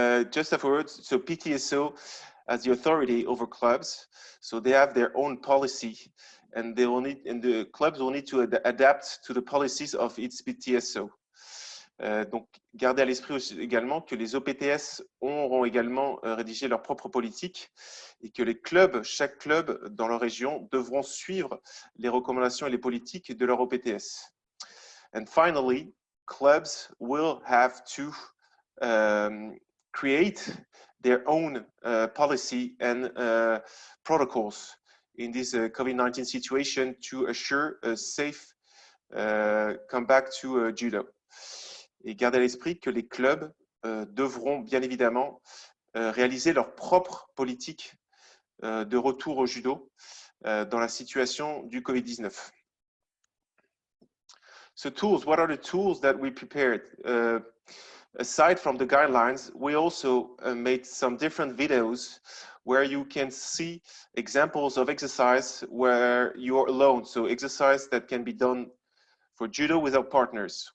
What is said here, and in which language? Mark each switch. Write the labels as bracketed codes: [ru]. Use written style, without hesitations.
[en] Just afterwards, so PTSO as the authority over clubs, so they have their own policy, and the clubs will need to adapt to the policies of its PTSO. [fr] Donc, gardez à l'esprit également que les OPTS auront également rédigé leur propre politique et que les clubs, chaque club dans leur région, devront suivre les recommandations et les politiques de leur OPTS. [en] And finally, clubs will have to create their own policy and protocols in this COVID-19 situation to assure a safe comeback to judo. [fr] Et gardez à l'esprit que les clubs devront bien évidemment réaliser leur propre politique de retour au judo dans la situation du COVID-19. [en] So tools, what are the tools that we prepared? Aside from the guidelines, we also made some different videos where you can see examples of exercise where you're alone. So exercise that can be done for judo without partners.